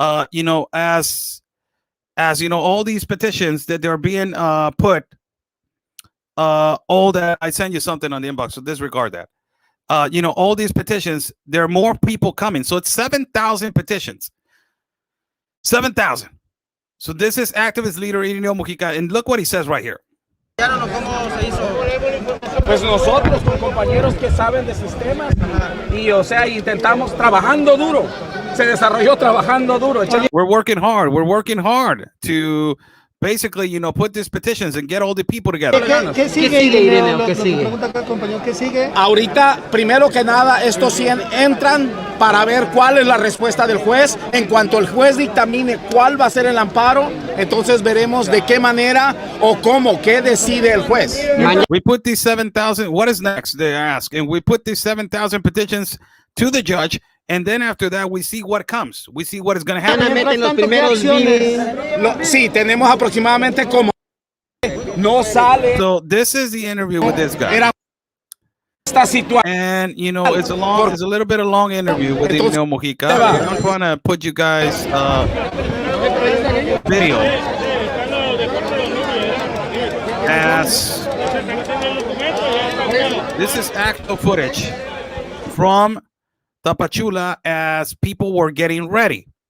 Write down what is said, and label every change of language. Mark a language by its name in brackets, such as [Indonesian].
[English] You know, as you know, all these petitions that they're being put, all that I send you something on the inbox, so disregard that. You know, all these petitions, there are more people coming. So it's 7,000 petitions. 7,000. So this is activist leader Irineo Mujica, and look what he says right here. [Spanish] Pues nosotros con compañeros que saben de sistemas y o sea, intentamos trabajando duro. Se desarrolló trabajando duro. [English] We're working hard. We're working hard to basically, you know, put these petitions and get all the people together. [Spanish] ¿Qué sigue, Irineo? ¿Qué sigue? Pregunta acá, compañero, ¿qué sigue? Ahorita, primero que nada, estos 100 entran para ver cuál es la respuesta del juez. En cuanto el juez dictamine cuál va a ser el amparo, entonces veremos de qué manera o cómo, qué decide el juez. [English] We put these 7,000. What is next? They ask, and we put these 7,000 petitions to the judge, and then after that, we see what comes. We see what is going to happen. [Spanish] Meten los primeros Sí, tenemos aproximadamente como no sale. [English] So this is the interview with this guy. [Spanish] Era esta situación. [English] And you know, it's a little bit of long interview with Irineo Mojica. I'm going to put you guys video as this is actual footage from Tapachula as people were getting ready.